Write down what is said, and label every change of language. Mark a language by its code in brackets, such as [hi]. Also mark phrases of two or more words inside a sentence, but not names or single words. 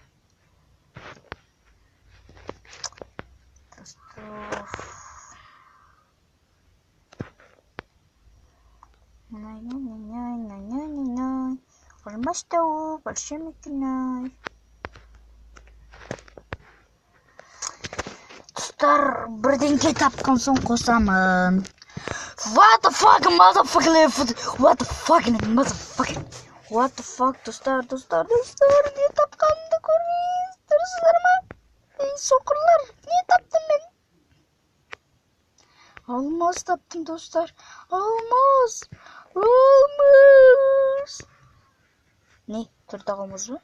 [kk] Алмаз тауып, большой мекен ай. Достар, бірдеңке тапқан соң қосамын. [en] What the fuck, motherfucker? What the fuck, motherfucker? What the fuck, [kk] достар, не тапқанымды көріңіздерсіздер ма? Ей, соқырлар, не таптым мен? Алмаз таптым, достар. Алмаз. Не, төрт алмаз ба?